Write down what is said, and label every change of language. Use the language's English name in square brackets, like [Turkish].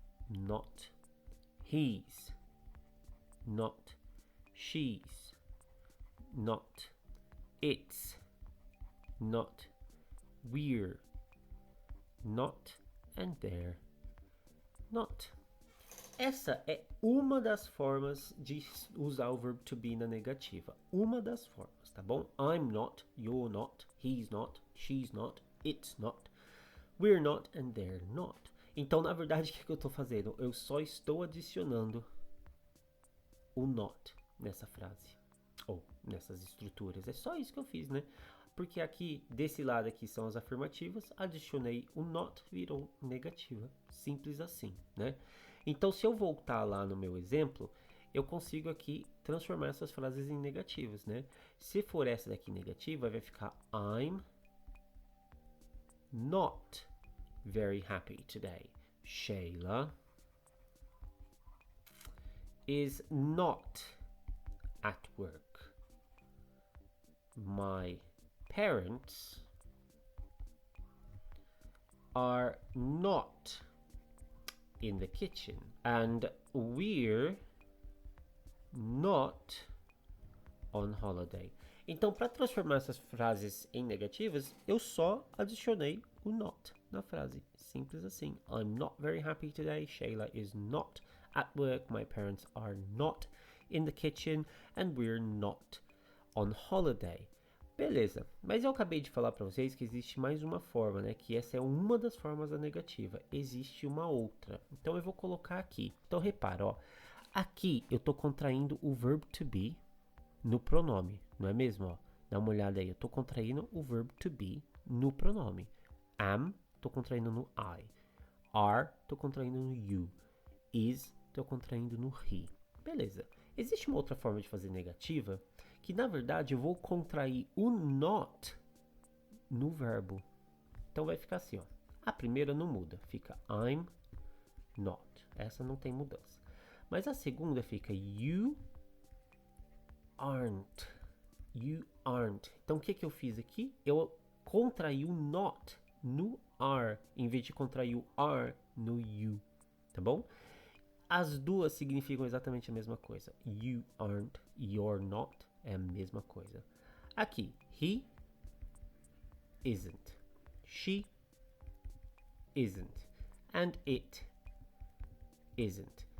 [English] not he's, not she's, not it's, not we're, not and they're, not. [Portuguese] Essa é uma das formas de usar o verbo to be na negativa. Uma das formas, tá bom? [English] I'm not, you're not, he's not, she's not, it's not, we're not and they're not. [Portuguese] Então, na verdade, o que eu estou fazendo? Eu só estou adicionando o not nessa frase. Ou nessas estruturas. É só isso que eu fiz, né? Porque aqui, desse lado aqui são as afirmativas, adicionei o not, virou negativa. Simples assim, né? Então, se eu voltar lá no meu exemplo, eu consigo aqui transformar essas frases em negativas, né? Se for essa daqui negativa, vai ficar [English] I'm not very happy today. Sheila is not at work. My parents are not in the kitchen, and we're not on holiday. [Portuguese] Então, para transformar essas frases em negativas, eu só adicionei o not na frase. Simples assim. [English] I'm not very happy today. Sheila is not at work. My parents are not in the kitchen, and we're not on holiday. [Portuguese] Beleza, mas eu acabei de falar para vocês que existe mais uma forma, né? Que essa é uma das formas da negativa. Existe uma outra. Então eu vou colocar aqui. Então repara, ó. Aqui eu tô contraindo o verbo to be no pronome, não é mesmo? Ó, dá uma olhada aí. Eu tô contraindo o verbo to be no pronome. Am, tô contraindo no I. Are, tô contraindo no you. Is, tô contraindo no he. Beleza. Existe uma outra forma de fazer negativa que, na verdade, eu vou contrair o not no verbo. Então vai ficar assim, ó. A primeira não muda, fica I'm not. Essa não tem mudança. Mas a segunda fica [English] you aren't. You aren't. [Portuguese] Então o que eu fiz aqui? Eu contraí o not no are, em vez de contrair o are no you. Tá bom? As duas significam exatamente a mesma coisa. [English] You aren't, you're not, [Portuguese] é a mesma coisa. Aqui, [English] he isn't, she isn't, and it isn't.